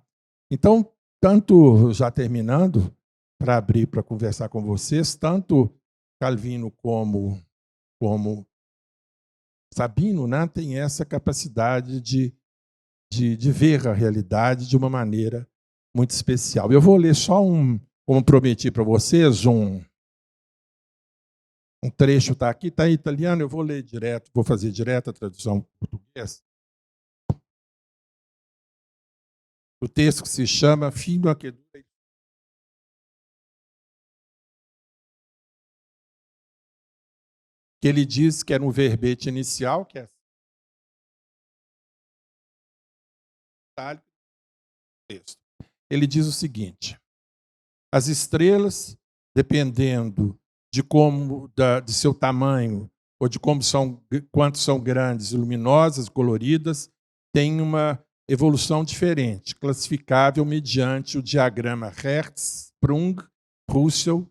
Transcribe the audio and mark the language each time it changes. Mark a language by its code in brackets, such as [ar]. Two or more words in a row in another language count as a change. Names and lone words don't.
[pt] Então, tanto, já terminando, para abrir para conversar com vocês, tanto Calvino como como Sabino, né, tem essa capacidade de ver a realidade de uma maneira muito especial. Eu vou ler só como prometi para vocês, um trecho, está aqui, está em italiano, eu vou ler direto, vou fazer direto a tradução para português. O texto que se chama Fino a che dura. Que ele diz que é no verbete inicial, que é texto. Ele diz o seguinte: as estrelas, dependendo de seu tamanho ou de quanto são grandes, luminosas, coloridas, têm uma evolução diferente, classificável mediante o diagrama Hertzsprung-Russell.